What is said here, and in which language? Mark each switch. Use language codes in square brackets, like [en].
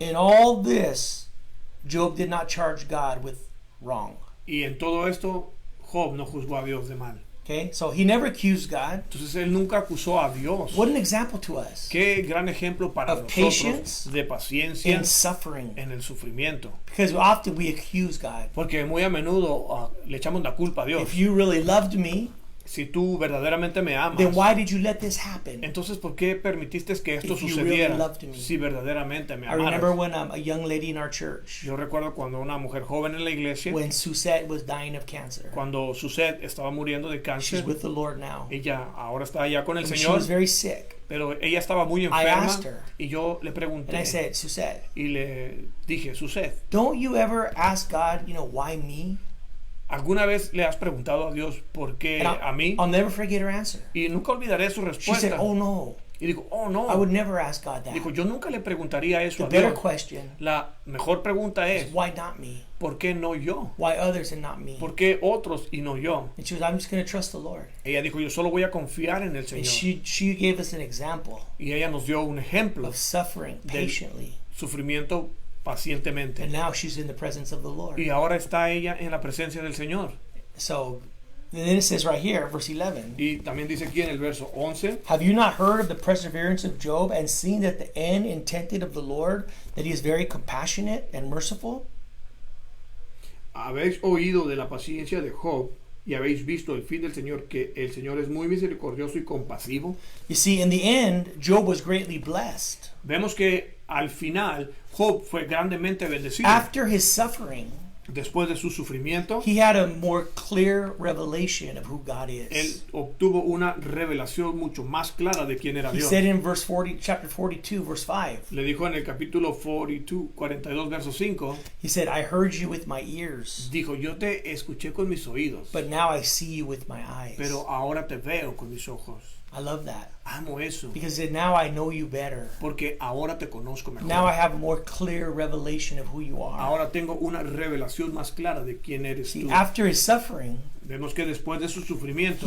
[en] In all this, Job did not charge God with wrong. [es] Y en todo esto, Job no juzgó a Dios de mal. [en] Okay, so he never accused God. [es] Entonces él nunca acusó a Dios. [en] What an example to us [es] Qué gran ejemplo para [en] of [es] nosotros [en] patience [es] de paciencia [en] in suffering. [es] en el sufrimiento. [en] Because often we accuse God. [es] Porque muy a menudo le echamos la culpa a Dios. [en] If you really loved me, [es] Si tú verdaderamente me amas, [en] then why did you let this happen? [es] entonces ¿por qué permitiste que esto [en] If you [es] sucediera? [en] really loved me. [es] Si verdaderamente me [en] I remember [es] amaras. [en] when a young lady in our church, [es] Yo recuerdo cuando una mujer joven en la iglesia, [en] when Susette was dying of cancer. [es] cuando Suzette estaba muriendo de [en] She's [es] cáncer, [en] with the Lord now. [es] ella ahora está allá con el [en] And she [es] Señor, [en] was very sick. [es] pero ella estaba muy [en] I [es] enferma [en] asked her, [es] y yo le [en] and [es] pregunté [en] I said, Susette, [es] y le dije, Suzette, [en] don't you ever ask God, why me? [es] ¿alguna vez le has preguntado a Dios por qué [en] And [es] a mí? [en] I'll never forget her answer. [es] Y nunca olvidaré su [en] She said, [es] respuesta. [en] oh no, [es] Y dijo, oh no. [en] I would never ask God that. [es] Dijo, yo nunca le preguntaría eso [en] The [es] a [en] better [es] Dios. [en] question [es] La mejor pregunta [en] is, [es] es, [en] why not me? [es] ¿por qué no yo? [en] Why others and not me? [es] ¿Por qué otros y no yo? [en] And she was, I'm just going to trust the Lord. [es] Ella dijo, yo solo voy a confiar en el [en] And [es] Señor. [en] she gave us an example [es] Y ella nos dio un ejemplo, [en] of suffering patiently. [es] sufrimiento pacientemente. [en] And now she's in the presence of the Lord. [es] Y ahora está ella en la presencia del Señor. [en] So then it says right here, verse 11, [es] Y también dice aquí en el verso 11, [en] have you not heard of the perseverance of Job and seen that the end intended of the Lord, that he is very compassionate and merciful? [es] habéis oído de la paciencia de Job y habéis visto el fin del Señor, que el Señor es muy misericordioso y compasivo. [en] You see, in the end, Job was greatly blessed. [es] Vemos que al final Job fue grandemente bendecido. [en] After his suffering, [es] Después de su sufrimiento, [en] he had a more clear revelation of who God [es] él [en] is. [es] obtuvo una revelación mucho más clara de quién era [en] He [es] Dios. [en] said in chapter 42, verse 5, [es] Le dijo en el capítulo 42, verso 5, [en] he said, I heard you with my ears, [es] dijo, yo te escuché con mis oídos, [en] but now I see you with my eyes. [es] pero ahora te veo con mis ojos. [en] I love that. [es] Amo eso, [en] Because now I know you better. [es] porque ahora te conozco mejor. [en] Now I have a more clear revelation of who you are. [es] Ahora tengo una revelación más clara de quién eres [en] See, [es] tú. [en] after his suffering, [es] Vemos que después de su sufrimiento,